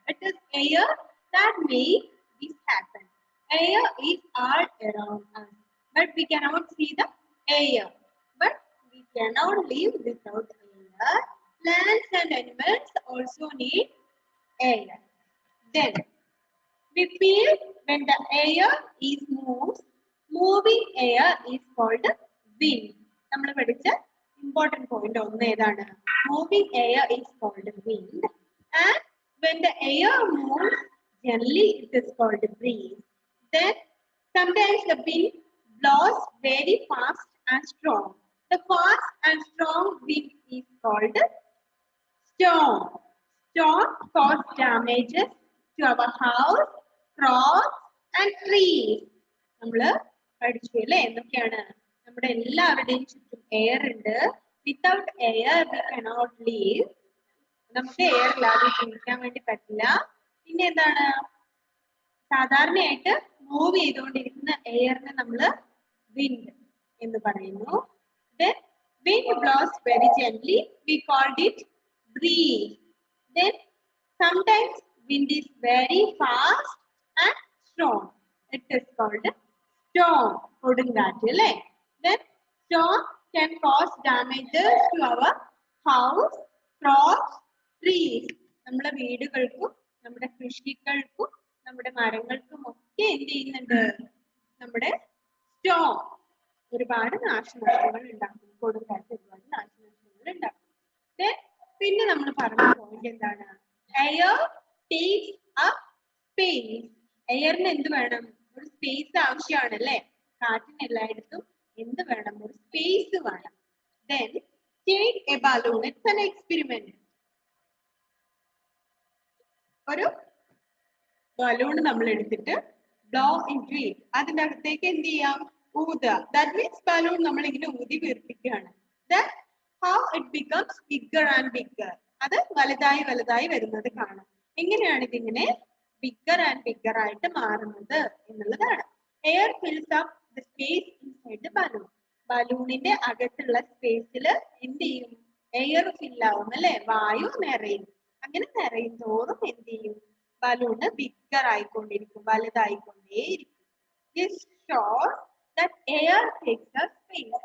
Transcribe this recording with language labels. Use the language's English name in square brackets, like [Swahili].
[English] It is air that makes this happen. Air is all around us, but we cannot see the air. But we cannot live without air. Plants and animals also need air. Then we feel when the air is moves, moving air is called wind. [Malayalam] നമ്മൾ പഠിച്ച [English] important point [Malayalam] ഒന്ന് ഏതാണ്? [English] Moving air is called wind, and when the air moves gently, it is called breeze. Then sometimes the wind blows very fast and strong. The fast and strong wind is called storm. Storm cause damages to our house, crops and trees. [Malayalam] നമ്മള് പഠിച്ചു അല്ലേ? എന്തൊക്കെയാണ്? നമ്മുടെ എല്ലാവരുടെയും ചുറ്റും air ഉണ്ട്. [English] Without air we cannot live. [Malayalam] നമുക്ക് air ഇല്ലാതെ ജീവിക്കാൻ വേണ്ടി പറ്റില്ല. പിന്നെ എന്താണ്? സാധാരണയായിട്ട് മൂവ് ചെയ്തുകൊണ്ടിരിക്കുന്ന എയറിനെ നമ്മള് വിൻഡ് എന്ന് പറയുന്നു. [English] Then wind blows very gently. We called it breeze. Then sometimes wind is very fast and strong. It is called storm. [Malayalam] കൊടുങ്കാറ്റ് അല്ലേ? [English] Then storm can cause damages to our house, crops, trees. [Malayalam] നമ്മുടെ വീടുകൾക്കും നമ്മുടെ കൃഷികൾക്കും നമ്മുടെ മരങ്ങൾക്കും ഒക്കെ എന്ത് ചെയ്യുന്നുണ്ട്? നമ്മുടെ storm ഒരുപാട് നാശനഷ്ടങ്ങൾ ഉണ്ടാക്കും. കൊടുങ്കാറ്റ് ഒരുപാട് നാശനഷ്ടങ്ങൾ ഉണ്ടാക്കും. പിന്നെ നമ്മൾ പറഞ്ഞ പോയിന്റ് എന്താണ്? [English] Air takes up space. [Malayalam] എയറിന് എന്ത് വേണം? ഒരു സ്പേസ് ആവശ്യമാണ് അല്ലേ? കാറ്റിന് എല്ലായിടത്തും എന്ത് വേണം? ഒരു സ്പേസ് വേണം. [English] Then take a balloon. It's an experiment. [Malayalam] ഒരു ബലൂൺ നമ്മൾ എടുത്തിട്ട് [English] blow into it. [Malayalam] അതിന്റെ അകത്തേക്ക് എന്ത് ചെയ്യാം? ഊതുക. [English] That means [Malayalam] ബലൂൺ നമ്മൾ ഇങ്ങനെ ഊതി വീർപ്പിക്കുകയാണ്. [English] Then how it becomes bigger and bigger. [Malayalam] അത് വലുതായി വലുതായി വരുന്നത് കാണാം. എങ്ങനെയാണ് ഇതിങ്ങനെ [English] bigger and bigger [Malayalam] ആയിട്ട് മാറുന്നത് എന്നുള്ളതാണ്. [English] Air fills up the space inside the balloon. [Malayalam] ബലൂണിന്റെ അകത്തുള്ള സ്പേസിൽ എന്ത് ചെയ്യും? എയർ ഫിൽ ആവും അല്ലെ? വായു നിറയും. അങ്ങനെ നിറയും തോറും എന്ത് ചെയ്യും? Balloon bigger ആയിക്കൊണ്ടിരിക്കും, വലുതായിക്കൊണ്ടേയിരിക്കും. [English] This shows that air takes up space.